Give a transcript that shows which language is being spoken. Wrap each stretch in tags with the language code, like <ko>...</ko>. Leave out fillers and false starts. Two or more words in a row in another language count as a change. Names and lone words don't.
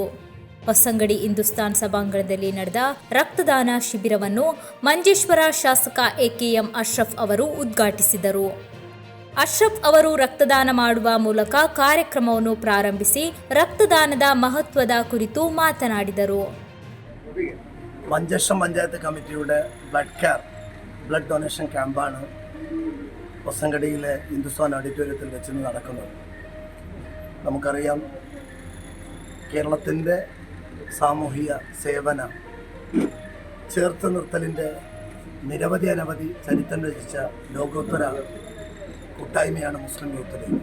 <kn>ಹೊಸಂಗಡಿ ಹಿಂದೂಸ್ತಾನ್ ಸಭಾಂಗಣದಲ್ಲಿ ನಡೆದ ರಕ್ತದಾನ ಶಿಬಿರವನ್ನು ಮಂಜೇಶ್ವರ ಶಾಸಕ ಎಕೆಎಂ ಅಶ್ರಫ್ ಅವರು ಉದ್ಘಾಟಿಸಿದರು. ಅಶ್ರಫ್ ಅವರು ರಕ್ತದಾನ ಮಾಡುವ ಮೂಲಕ ಕಾರ್ಯಕ್ರಮವನ್ನು ಪ್ರಾರಂಭಿಸಿ ರಕ್ತದಾನದ ಮಹತ್ವದ ಕುರಿತು ಮಾತನಾಡಿದರು.</kn> <ml>ಮಂಜೇಶ್ವರ ಪಂಚಾಯತ್ കമ്മിറ്റിയുടെ</ml> <en>blood donation</en> <ml>ക്യാമ്പാണ് ഹൊസങ്കടിയിലെ ഹിന്ദുസ്ഥാൻ ഓഡിറ്റോറിയത്തിൽ വെച്ച് നടക്കുന്നത്. നമുക്കറിയാം, കേരളത്തിൻ്റെ സാമൂഹിക സേവന ചേർത്ത് നിർത്തലിൻ്റെ അനവധി ചരിത്രം രചിച്ച ലോകോത്തര കൂട്ടായ്മയാണ് മുസ്ലിം യൂത്ത് ലീഗ്.</ml>